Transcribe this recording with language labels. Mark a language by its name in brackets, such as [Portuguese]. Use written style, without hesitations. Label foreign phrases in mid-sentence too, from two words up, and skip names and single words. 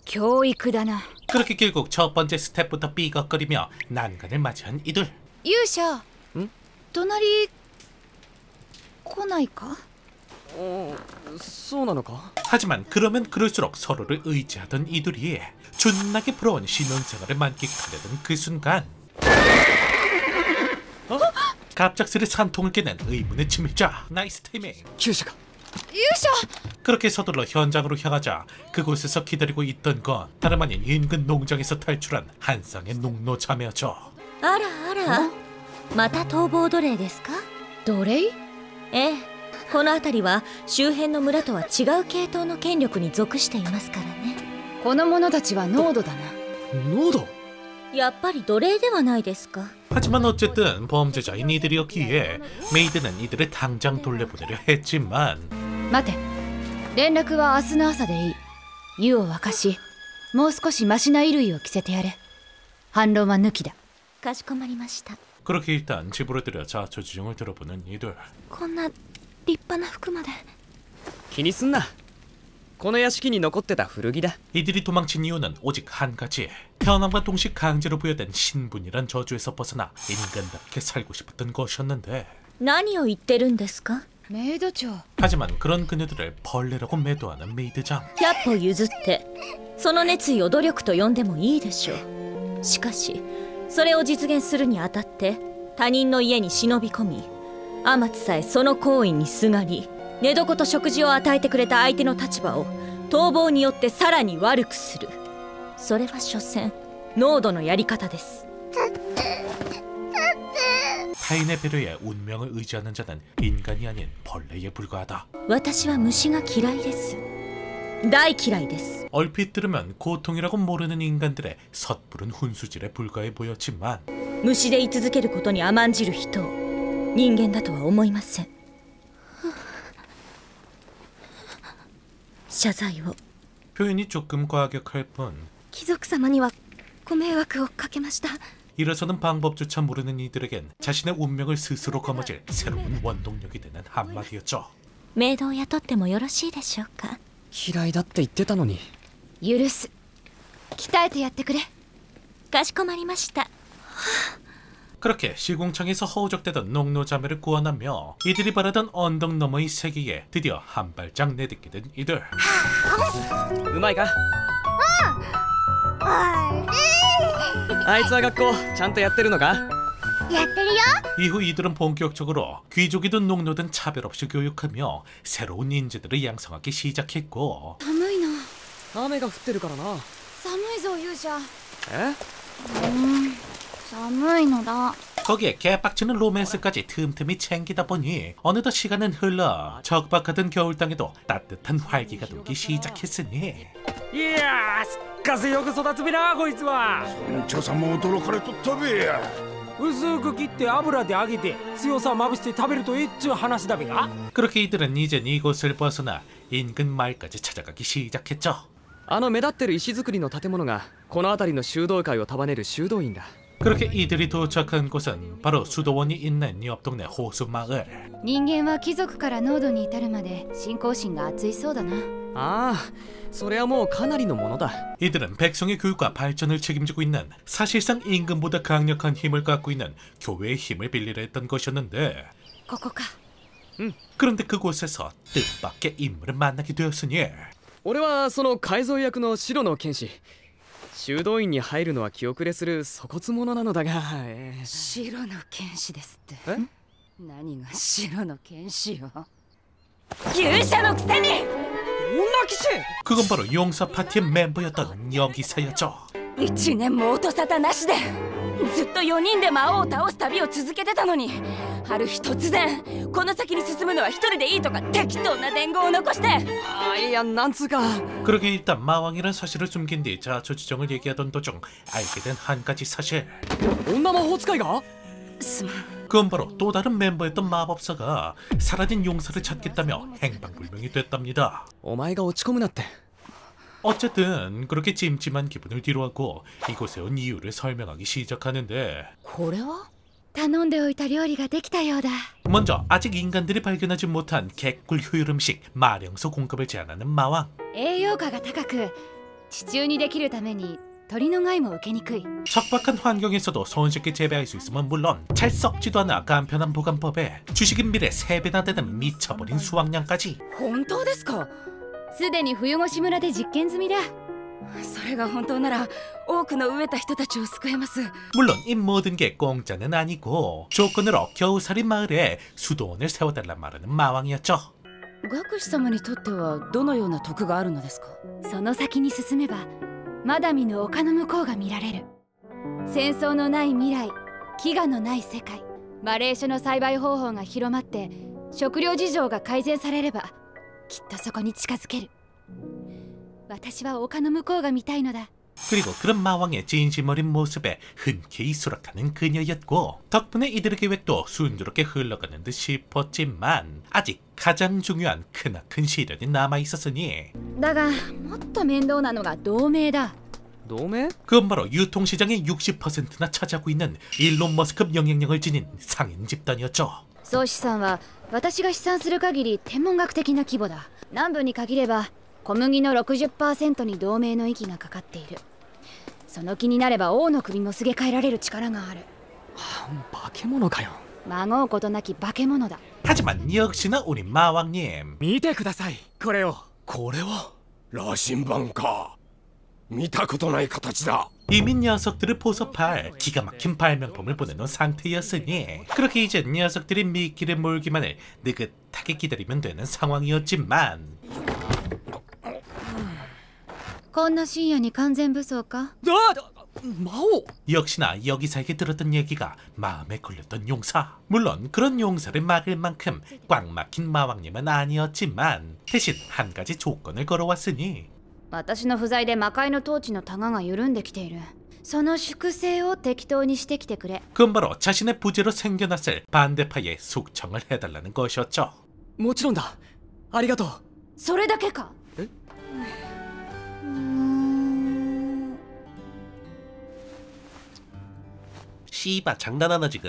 [Japanese] 教育だな。 [Korean] 그렇게 결국 첫 번째 스텝부터 삐걱거리며 난간을 맞이한 이들. [Japanese] 勇者、隣来ないか？そうなのか？ [Korean] 하지만 그러면 그럴수록 서로를 의지하던 이들이 존나게 부러운 신혼생활을 만끽하려던 그 순간 갑작스레 산통을 깨는 의문의 침입자. [English] nice timing. [Japanese] 厩舎か？勇者！ [Korean] 그렇게 서둘러 현장으로 향하자 그곳에서 기다리고 있던 건 다름 아닌 인근 농장에서 탈출한 한 쌍의 농노 자매였죠. [Japanese] あらあら、また逃亡奴隷ですか？奴隷？ええ、この辺りは周辺の村とは違う系統の権力に属していますからね。この者たちは濃度だな。濃度？やっぱり奴隷ではないですか？ [Korean] 하지만 어쨌든 범죄자인 이들이었기에 메이드는 이들을 당장 돌려보내려 했지만 [Japanese] 待て、連絡は明日の朝でいい。湯を沸かし、もう少しマシな衣類を着せてやれ。反論は抜きだ。かしこまりました。 [Korean] 그렇게 일단 집으로 들여 자초지종을 들어보는 이들. [Japanese] こんな立派な服まで。気にすんな。この屋敷に残ってた古着だ。 [Korean] 이들이 도망친 이유는 오직 한 가지. 편함과 동시에 강제로 부여된 신분이란 저주에서 벗어나 인간답게 살고 싶었던 것이었는데. [Japanese] 何を言ってるんですか？メイド長。 [Korean] 하지만 그런 그녀들을 벌레라고 매도하는 메이드장. [Japanese] 100 歩譲ってその熱意を努力と呼んでもいいでしょう。しかしそれを実現するにあたって他人の家に忍び込み、天津さえその行為にすがり、寝床と食事を与えてくれた相手の立場を逃亡によってさらに悪くする。それは所詮濃度のやり方です。 [Korean] 타인의 배려에 운명을 의지하는 자는 인간이 아닌 벌레에 불과하다. [Japanese] 私は虫が嫌いです。大嫌いです。 [Korean] 얼핏 들으면 고통이라고 모르는 인간들의 섣부른 훈수질에 불과해 보였지만 [Japanese] 虫で居続けることに甘んじる人を人間だとは思いません。謝罪を。 [Korean] 표현이 조금 과격할 뿐 [Japanese] 貴族様にはご迷惑をかけました。 [Korean] 일어서는 방법조차 모르는 이들에겐 자신의 운명을 스스로 거머쥘 새로운 원동력이 되는 한마디였죠. [Japanese] メイドを雇ってもよろしいでしょうか？嫌いだって言ってたのに。許す。鍛えてやってくれ。かしこまりました。 [Korean] 그렇게 시궁창에서 허우적대던 농노자매를 구원하며 이들이 바라던 언덕 너머의 세계에 드디어 한 발짝 내딛게 된 이들. [Japanese] うまいか？あいつは学校ちゃんとやってるのか？やってるよ。 [Korean] 이후 이들은 본격적으로 귀족이든 농노든 차별 없이 교육하며 새로운 인재들을 양성하기 시작했고 [Japanese] 寒いな。雨が降ってるからな。寒いぞ勇者。え？寒いのだ。 [Korean] 거기에 개빡치는 로맨스까지 틈틈이 챙기다 보니 어느덧 시간은 흘러 적박하던 겨울 땅에도 따뜻한 활기가 돌기 시작했으니 [Japanese] いやー、すっかせよく育つべなこいつは。村長さんも驚かれとったべや。薄く切って油で揚げて強さまぶして食べるとえっちゅう話だべが。 [Korean] 그렇게 이들은 이젠 이곳을 벗어나 인근 마을까지 찾아가기 시작했죠. [Japanese] あの目立ってる石造りの建物がこの辺りの修道会を束ねる修道院だ。 [Korean] 그렇게 이들이 도착한 곳은 바로 수도원이 있는 옆 동네 호수 마을. [Japanese] 人間は貴族から濃度に至るまで信仰心が熱いそうだな。ああ、それはもうかなりのものだ。 [Korean] 이들은 백성의 교육과 발전을 책임지고 있는 사실상 임금보다 강력한 힘을 갖고 있는 교회의 힘을 빌리려 했던 것이었는데 [Japanese] ここか。 [Korean] 그런데 그곳에서 뜻밖의 인물을 만나게 되었으니 [Japanese] 俺はその改造役の白の剣士。修道院に入るのは気遅れする粗骨者なのだが、白の剣士ですって。え？何が白の剣士よ。勇者のくせに。 [Korean] 그건 바로 용사 파티의 멤버였던 여기사였죠. [Japanese] 1年も音沙汰なしでずっと4人で魔王を倒す旅を続けてたのに、ある日突然この先に進むのは一人でいいとか適当な伝言を残して。いや、なんつうか [Korean] 그렇게 일단 마왕이란 사실을 숨긴 뒤 자초지종을 얘기하던 도중 알게 된 한 가지 사실. [Japanese] 女魔法使いが [Korean] 그건 바로 또 다른 멤버였던 마법사가 사라진 용사를 찾겠다며 행방불명이 됐답니다. [Japanese] お前が落ち込むなって。 [Korean] 어쨌든 그렇게 찜찜한 기분을 뒤로하고 이곳에 온 이유를 설명하기 시작하는데, [Japanese] これは頼んでおいた料理ができたようだ。 [Korean] 먼저 아직 인간들이 발견하지 못한 개꿀 효율 음식 마령소 공급을 제안하는 마왕. [Japanese] 栄養価が高く地中にできるために鳥の害も受けにくい。 [Korean] 척박한 환경에서도 손쉽게 재배할 수 있으면 물론 잘 썩지도 않아 간편한 보관법에 주식인 밀의 3배나 되는 미쳐버린 수확량까지. [Japanese] 本当ですか？すでに冬越村で実験済みだ。それが本当なら多くの飢えた人たちを救えます。 [Korean] 물론 이 모든 게 공짜는 아니고 조건으로 겨우살이 마을에 수도원을 세워달란 말하는 마왕이었죠. [Japanese] 学士様にとってはどのような徳があるのですか？その先に進めばまだ見ぬ丘の向こうが見られる。戦争のない未来、飢餓のない世界、マレーショの栽培方法が広まって食料事情が改善されればきっとそこに近づける。私は丘の向こうが見たいのだ。 [Korean] 그리고 그런 마왕의 진심 어린 모습에 흔쾌히 수락하는 그녀였고, 덕분에 이들의 계획도 순조롭게 흘러가는 듯 싶었지만 아직 가장 중요한 크나큰 시련이 남아있었으니, [Japanese] だがもっと面倒なのが同盟だ。同盟 [Korean] 그건 바로 유통시장의 60%나 차지하고 있는 일론 머스크 영향력을 지닌 상인 집단이었죠. [Japanese] 総資産は私が試算する限り天文学的な規模だ。南部に限れば小麦の 60% に同盟の息がかかっている。その気になれば王の首もすげ替えられる力がある。化け物かよ。孫うことなき化け物だ。 [Korean] 하지만 역시나 우리 마왕님, [Japanese] 見てください、これを。これは羅針盤か。見たことない形だ。 [Korean] 이미 녀석들을 포섭할 기가 막힌 발명품을 보내놓은 상태였으니 그렇게 이제 녀석들이 미끼를 몰기만을 느긋하게 기다리면 되는 상황이었지만, [Japanese] こんな深夜に完全武装か？魔王 [Korean] 역시나 여기사에게 들었던 얘기가 마음에 걸렸던 용사. 물론 그런 용사를 막을 만큼 꽉 막힌 마왕님은 아니었지만 대신 한 가지 조건을 걸어왔으니, [Japanese] 私の不在で魔界の統治のタガが緩んできている。その粛清を適当にしてきてくれ。 [Korean] 그건 바로 자신의 부재로 생겨났을 반대파의 숙청을 해달라는 것이었죠. [Japanese] もちろんだ。ありがとう。それだけか？え？ [Korean] 씨바 장난하나 지금.